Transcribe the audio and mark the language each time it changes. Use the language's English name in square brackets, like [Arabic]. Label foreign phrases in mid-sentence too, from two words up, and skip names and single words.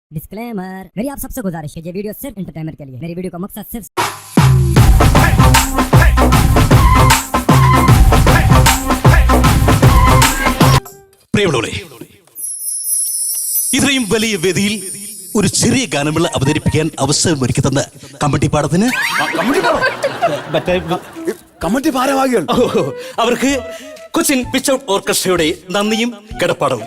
[Hindi] डिस्क्लेमर, मेरी आप सबसे गुजारिश है, ये वीडियो सिर्फ एंटरटेनमेंट के लिए। मेरी वीडियो का मकसद सिर्फ [Malayalam] പ്രിയമുള്ളവരെ, ഇത്രയും വലിയ വേദിയിൽ ഒരു ചെറിയ ഗാനമേള അവതരിപ്പിക്കാൻ അവസരമൊരുക്കി തന്ന കമ്മിറ്റി പാടത്തിന് അവർക്ക് കൊച്ചിൻ പിച്ച് ഔട്ട് ഓർക്കസ്ട്രയുടെ നന്ദിയും കടപ്പാടവും.